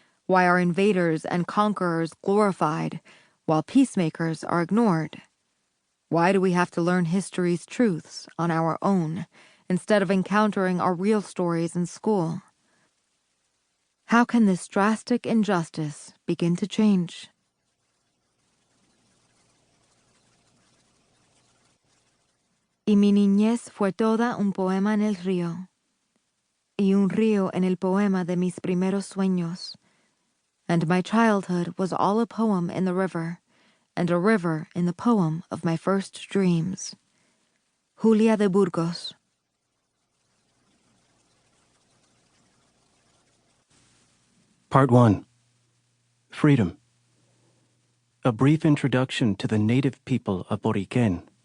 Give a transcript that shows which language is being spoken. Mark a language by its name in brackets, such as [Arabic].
[English] Why are invaders and conquerors glorified, while peacemakers are ignored? Why do we have to learn history's truths on our own, instead of encountering our real stories in school? How can this drastic injustice begin to change? [Spanish] Y mi niñez fue toda un poema en el río, y un río en el poema de mis primeros sueños. [English] And my childhood was all a poem in the river, and a river in the poem of my first dreams. Julia de Burgos. Part 1. Freedom. A brief introduction to the native people of Boriquen.